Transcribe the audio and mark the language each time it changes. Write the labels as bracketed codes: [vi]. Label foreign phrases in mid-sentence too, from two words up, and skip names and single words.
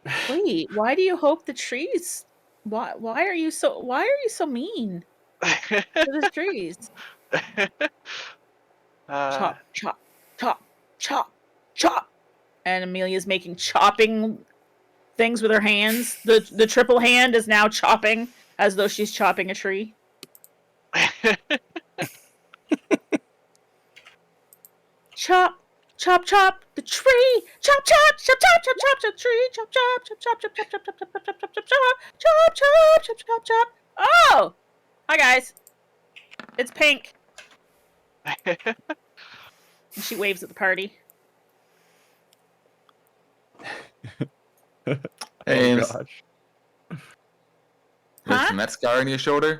[en] Wait, why do you hope the trees? Why are you so mean to the trees? Chop, chop, chop, chop, chop. And Amelia's making chopping things with her hands. The triple hand is now chopping as though she's chopping a tree. Chop, chop, chop the tree. Chop, chop, chop, chop, chop, chop, chop, tree. Chop, chop, chop, chop, chop, chop, chop, chop, chop, chop, chop, chop, chop, chop, chop, chop, chop, chop. Oh, hi guys. It's Pink. And she waves at the party. Oh Ames, gosh. listen, that scar on your shoulder,